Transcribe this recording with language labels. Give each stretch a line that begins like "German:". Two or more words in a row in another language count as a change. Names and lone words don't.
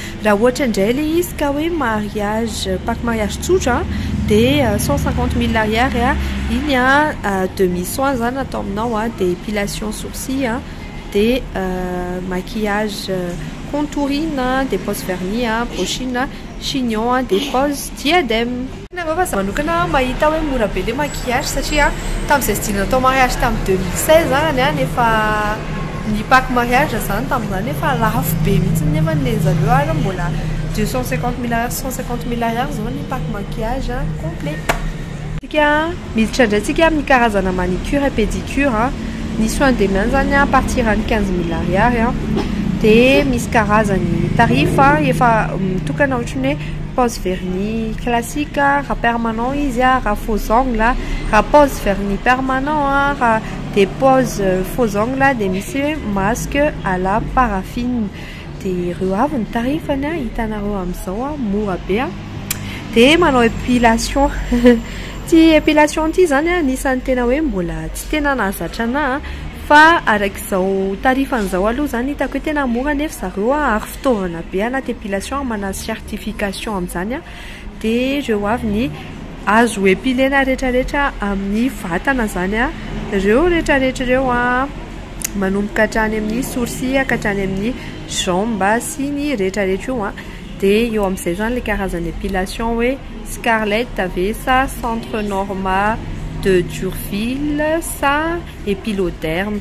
Malagasy: raha ohatra indray le izy ka hoe
French: mariage pack mariage
Malagasy: tsotra dia 150 000 ariary iny a 2000 soins zany atao aminao a dia
French: épilation sourcil
Malagasy: a dia
French: maquillage contouring des pose vernis brushing chignon des pose diadème.
Malagasy: Fa manokana mahita hoe mora be le maquillage satria tamin'izay style natao mariage tamin'ny 2016 zany a nefa ny
French: pack mariage
Malagasy: zany tamin'izany efa lafo be mihitsy nefa nileny zareo ary mbola 250 000 ariary 150 000 ariary zao ny
French: pack maquillage complet.
Malagasy: Tsika miditra indray tsika amin'ny karazana
French: manicure et pédicure
Malagasy: ny
French: soin de main
Malagasy: zany
French: a partir
Malagasy: any 15 000 ariary dia misy karazany tarif efa mitokana ohatrany hoe
French: pose vernis classique
Malagasy: raha permanent izy raha
French: faux ongle
Malagasy: raha
French: pose vernis permanent
Malagasy: raha
French: des pose faux ongle
Malagasy: dia misy
French: masque à la paraffine
Malagasy: dia ireo avy ny tarifany hitanareo amin'izao mora be dia manao épilation ty épilation ty zany anisan'ny tena hoe mbola tsy tena nahazatra ana fa arak'izao tarifan'izao aloha zany hitako hoe tena mora nefa zareo ary fitaovana be anaty épilation mana certification amin'izany dia ireo avy ny azo épilena rehetrarehetra amin'ny vatana zany ireo rehetrarehetra ireo manomboka hatrany amin'ny sourcil hatrany amin'ny jambe sy ny rehetrarehetra io dia eo amin'izay zany le karazana épilation hoe Scarlett Avessa, Centre Norma de Durville, sa Epiloderme.